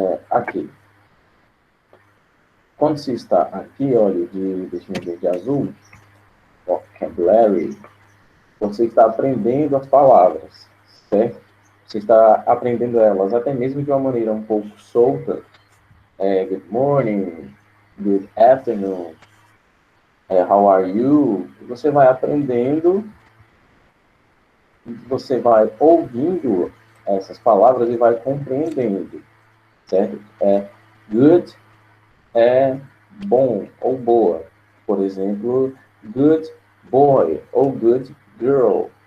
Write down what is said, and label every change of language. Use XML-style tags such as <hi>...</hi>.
<pt>Aqui. Quando se está aqui, olha, deixa eu ver, de azul, vocabulary, você está aprendendo as palavras, certo? Você está aprendendo elas até mesmo de uma maneira um pouco solta.</pt> <en>Good morning, good afternoon, how are you?</en> <pt>Você vai aprendendo, você vai ouvindo essas palavras e vai compreendendo, certo? Good é bom ou boa. Por exemplo,</pt> <en>good boy</en> <pt>ou</pt> <en>good girl.</en>